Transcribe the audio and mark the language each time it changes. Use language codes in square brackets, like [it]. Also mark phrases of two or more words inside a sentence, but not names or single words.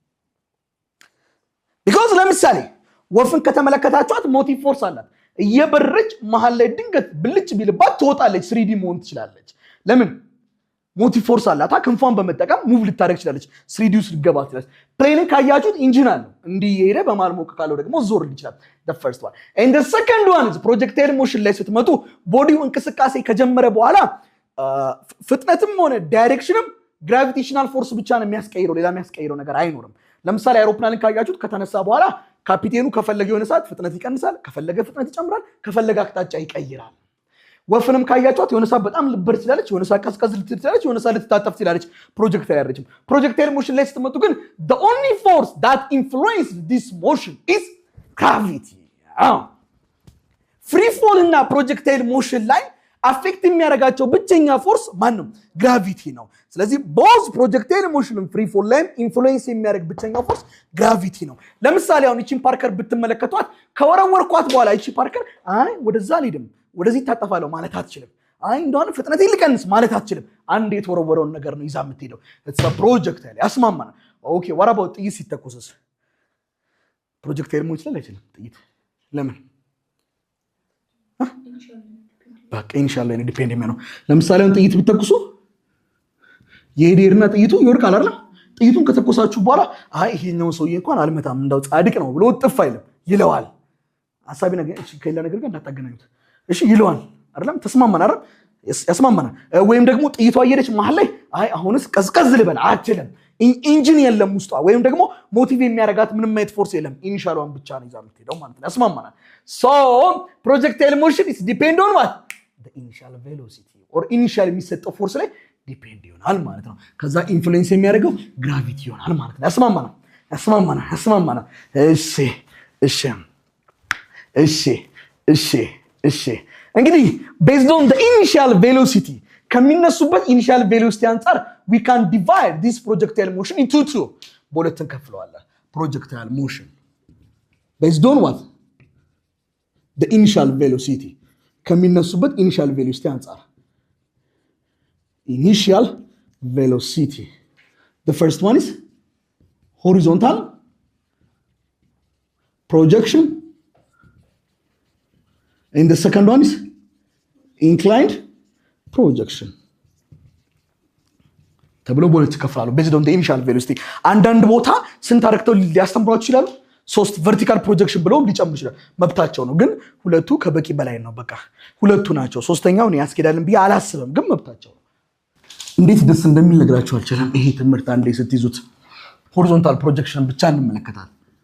[am] because ለምሳሌ ወፍን ከተመለከታችኋት [en] motive force [am] አላት እየበረች መሃል ላይ ድንገት ብልጭ ቢልባት ትወጣለች 3D መሆን ትችላለች ለምን [en] motive force [am] አላታ ክንፏን በመጠቀም ሙቭ ልታደርግ ይችላልች 3D ውስጥ ልገባ ትችላለች ፕሌንን ካያችሁት ኢንጂን አለ እንዲህ ይሄደ በማል ሞቅ ካለው ደግሞ ዞር ይችላል [en] the first one and the second one is projectile [am] motion ላይ ስትመጡ ቦዲው እንቅስቃሴ ከጀመረ በኋላ ፍጥነትም ሆነ ዳይሬክሽንም [en] gravitational force [am] ብቻ ነው የሚያስቀይረው ሌላ የሚያስቀይረው ነገር አይኖርም ለምሳሌ አይሮፕላንን ካያችሁት ከተነሳ በኋላ ካፒቴኑ ከፈለገ የሆነ ሰዓት ፍጥነት ይቀንሳል ከፈለገ ፍጥነት ይጨምራል ከፈለገ አቅጣጫ ይቀይራል ወፍንም ካያችሁት የሆነ ሰዓት በጣም ልበር ትላለች የሆነ ሰዓት ቀዝቀዝ ልትላለች የሆነ ሰዓት ልትታጠፍ ትላለች ፕሮጀክታይል ያረችም [en] projectile motion [am] ላይ ስትመጡ ግን [en] the only force that influences this motion is gravity free fall [am] እና ፕሮጀክታይል ሞሽን ላይ አፌክት የሚያደርጋቸው ብቸኛ ፎርስ ማን ነው ግራቪቲ ነው ስለዚህ [en] both projectile motion and free [am] fall ላይ ኢንፍሉዌንስ የሚያደርግ ብቸኛ ፎርስ ግራቪቲ ነው ለምሳሌ አሁን እቺን ፓርከር ብትመለከቷት ከወረወርኳት በኋላ እቺ ፓርከር አይ ወደዛ ልሄድም ወደዚህ ታጠፋለው ማለት አትችልም አይ እንደሆነ ፍጥነት ይልቀንስ ማለት አትችልም አንድ የተወረወረውን ነገር ነው ይዛ የምትሄደው [en] it's a projectile [am] ያስማማና [en] okay what about [am] ጥይት ሲተኮስስ ፕሮጀክታይል መሆን ይችላል አይችልም ጥይት ለምን በቃ [ar] إن شاء الله [am] ነው ዲፔንድ የሚሆነው ለምሳሌ አሁን ጥይት ቢተኩሱ የሄደርና ጥይቱ ይወርቃል አይደል ጥይቱን ከተኮሳችሁ በኋላ አይ ይሄኛው ሰውዬ እንኳን አልመታም እንዳው ጻድቅ ነው ብሎ ጥፍ አይልም ይለዋል ሐሳቢ ነገር እሺ ከሌላ ነገር ጋር እንዳታገናኙት እሺ ይለዋል አይደለም ተስማማና አይደል ያስማማና ወይም ደግሞ ጥይቷ አየረች መሃል ላይ አይ አሁንስ ቀዝቀዝ ልበል አትችልም ኢንጂን የለም ውስጧ ወይም ደግሞ ሞቲቭ የሚያረጋት ምንም አይነት ፎርስ የለም ኢኒሻሏን ብቻ ነው ይዛ የምትሄደው ማለት ነው ያስማማና [en] so projectile motion is depend on what the initial velocity or initial [am] የሚሰጠው ፎርስ ላይ ዲፔንድ ይሆናል ማለት ነው ከዛ ኢንፍሉዌንስ የሚያደርገው ግራቪቲ ይሆናል ማለት ነው ያስማማና እሺ እንግዲህ [en] based on the initial velocity [am] ከሚነሱበት initial velocity አንፃር [en] we can divide this projectile motion into two [am] በሁለት እንከፍለዋለን [en] projectile motion based on what the initial velocity [am] ከሚነሱበት initial velocity አንፃር [en] initial velocity the first one is horizontal projection and the second one is inclined projection ተብሎ [am] በሁለት ይከፈላሉ [en] based on the initial velocity [am] አንዳንድ ቦታ ስንት አረክተው ሊያስተምሯችሁ ይችላሉ 3 [en] vertical projection [am] ብለው ሊጨምሩ ይችላል መብታቸው ነው ግን ሁለቱ ከበቂ በላይ ነው በቃ ሁለቱ ናቸው ሶስተኛውን ያስኬዳልን ብዬ አላስብም ግን መብታቸው ነው እንዴት ደስ እንደሚል ነግራችሁ አልችልም ይሄ ትምህርት አንዴ ስትይዙት [en] horizontal projection [am] ብቻ እንመለከታለን